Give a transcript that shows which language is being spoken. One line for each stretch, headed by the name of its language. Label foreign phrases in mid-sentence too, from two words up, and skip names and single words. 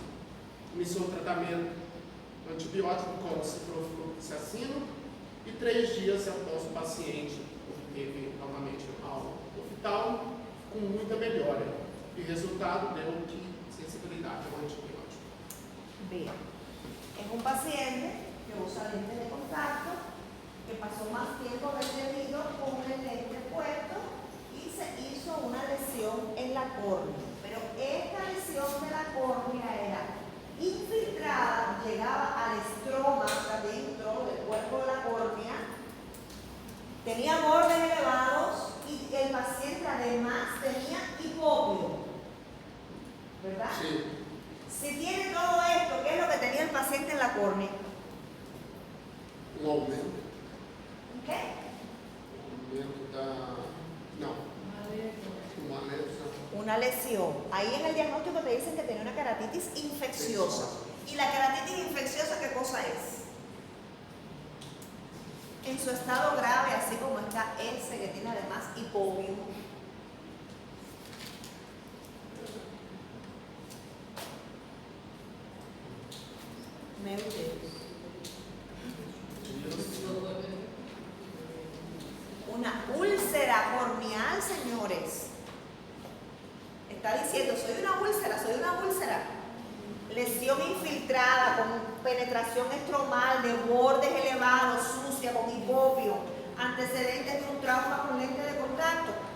Portuguese: Iniciou o tratamento antibiótico com ciprofloxacino e 3 dias após o paciente obteve novamente ao oftalmo com muita melhora. E o resultado deu que sensibilidade ao antibiótico.
Spanish: Bien. Es un paciente que usa lentes de contacto, que pasó más tiempo del debido con el lente puesto y se hizo una lesión en la córnea. Pero esta lesión de la córnea era infiltrada, llegaba al estroma, dentro del cuerpo de la córnea, tenía bordes elevados y el paciente además tenía hipopio, ¿verdad? Sí. Si tiene todo esto, ¿qué es lo que tenía el paciente en la córnea?
Portuguese: Um aumento.
Spanish: ¿Qué?
Portuguese: Um aumento da. Não. Uma lesão.
Spanish: Una lesión. Ahí en el diagnóstico te dicen que tiene una keratitis infecciosa. ¿Y la keratitis infecciosa qué cosa es? En su estado grave, así como está ese que tiene además hipopio.
Portuguese: Meu Deus.
Spanish: Una úlcera corneal, señores. Está diciendo, soy una úlcera. Lesión infiltrada con penetración estromal de bordes elevados, sucia, con hipopio, antecedentes de un trauma con lente de contacto.